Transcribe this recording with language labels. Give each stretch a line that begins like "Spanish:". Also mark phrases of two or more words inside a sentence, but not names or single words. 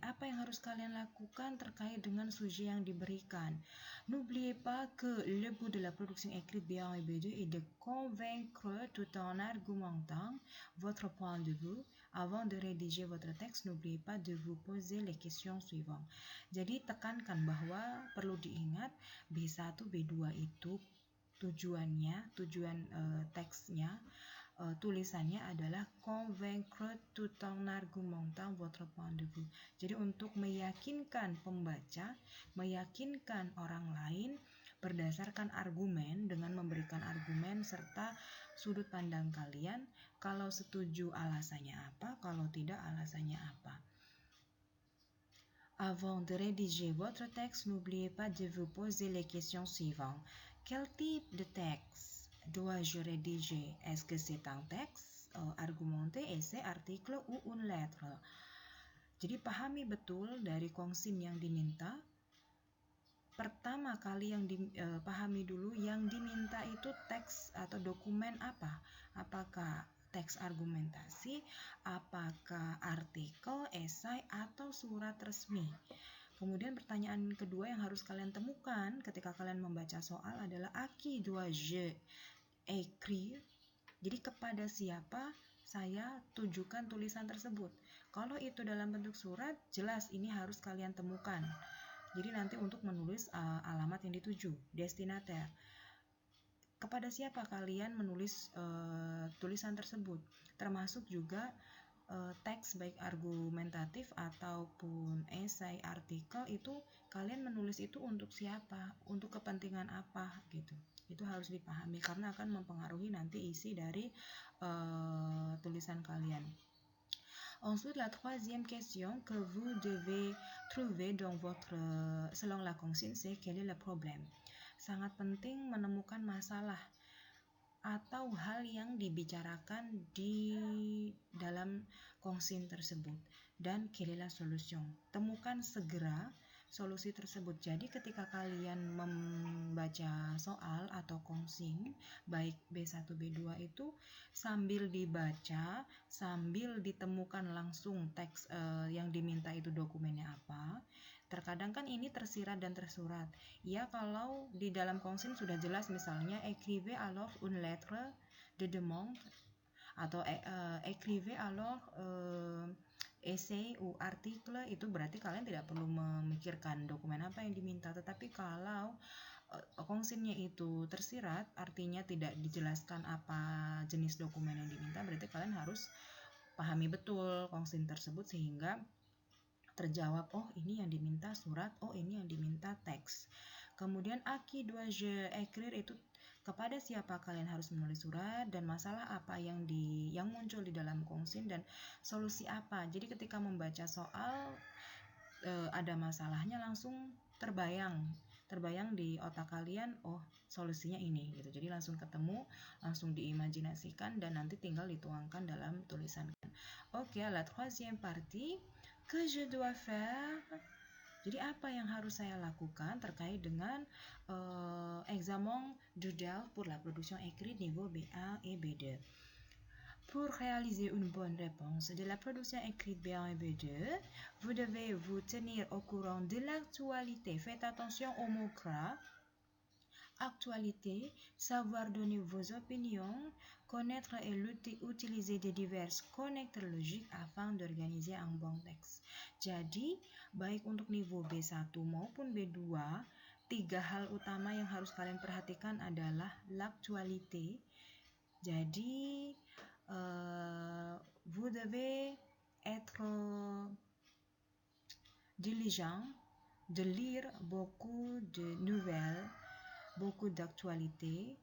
Indonesian: Apa yang harus kalian lakukan terkait dengan sujet yang diberikan.
French: N'oubliez pas que le but de la production écrite B1 et B2 est de convaincre tout en argumentant votre point de vue. Avant de rédiger votre texte, n'oubliez pas de vous poser les questions suivantes.
Indonesian: Jadi tekankan bahwa perlu diingat B1, B2 itu tujuan teksnya, tulisannya adalah
French: convaincre tout en argumentant votre point de vue.
Indonesian: Jadi untuk meyakinkan pembaca, meyakinkan orang lain berdasarkan argumen, dengan memberikan argumen serta sudut pandang kalian. Kalau setuju alasannya apa, kalau tidak alasannya apa.
French: Avant de rédiger votre texte, n'oubliez pas de vous poser les questions suivantes. Quel type de texte dois-je rédiger? Est-ce que c'est un texte argumenté, essai, article, ou une lettre?
Indonesian: Jadi pahami betul dari konsin yang diminta. Pertama kali yang dipahami dulu yang diminta itu teks atau dokumen apa? Apakah teks argumentasi, apakah artikel, esai, atau surat resmi? Kemudian pertanyaan kedua yang harus kalian temukan ketika kalian membaca soal adalah
French: à qui dois-je écrire?
Indonesian: Jadi kepada siapa saya tujukan tulisan tersebut. Kalau itu dalam bentuk surat, jelas ini harus kalian temukan. Jadi nanti untuk menulis alamat yang dituju, destinataire. Kepada siapa kalian menulis tulisan tersebut, termasuk juga teks baik argumentatif ataupun esai, artikel, itu kalian menulis itu untuk siapa, untuk kepentingan apa gitu. Itu harus dipahami karena akan mempengaruhi nanti isi dari tulisan kalian.
French: Ensuite, la troisième question que vous devez trouver dans selon la consigne, c'est quel est le problème.
Indonesian: Sangat penting menemukan masalah atau hal yang dibicarakan di dalam konsin tersebut, dan
French: quelle est la solution.
Indonesian: Temukan segera solusi tersebut. Jadi ketika kalian membaca soal atau konsin baik B1, B2 itu sambil dibaca, sambil ditemukan langsung teks yang diminta itu dokumennya apa. Terkadang kan ini tersirat dan tersurat. Ya, kalau di dalam konsin sudah jelas, misalnya
French: écrivez alors une lettre de demande
Indonesian: atau
French: écrivez alors essai ou article,
Indonesian: itu berarti kalian tidak perlu memikirkan dokumen apa yang diminta. Tetapi kalau konsinnya itu tersirat, artinya tidak dijelaskan apa jenis dokumen yang diminta, berarti kalian harus pahami betul konsin tersebut sehingga terjawab, oh ini yang diminta surat, oh ini yang diminta teks.
French: Kemudian à qui dois-je écrire,
Indonesian: itu kepada siapa kalian harus menulis surat, dan masalah apa yang muncul di dalam konsin, dan solusi apa. Jadi ketika membaca soal ada masalahnya langsung terbayang di otak kalian, oh solusinya ini gitu. Jadi langsung ketemu, langsung diimajinasikan dan nanti tinggal dituangkan dalam tulisan. Oke,
French: la troisième partie, que je dois faire.
Indonesian: Jadi apa yang harus saya lakukan terkait dengan
French: examen de DELF pour la production écrite niveau B1 et B2. Pour réaliser une bonne réponse de la production écrite B1 et B2, vous devez vous tenir au courant de l'actualité. Faites attention aux mots-gras. Actualité, savoir donner vos opinions, connaître et utiliser des divers connecteurs logiques afin d'organiser un bon texte.
Indonesian: Jadi, baik untuk niveau B1 maupun B2, 3 hal utama yang harus kalian perhatikan adalah l'actualité.
French: Jadi, vous devez être diligent de lire beaucoup de nouvelles, beaucoup d'actualité.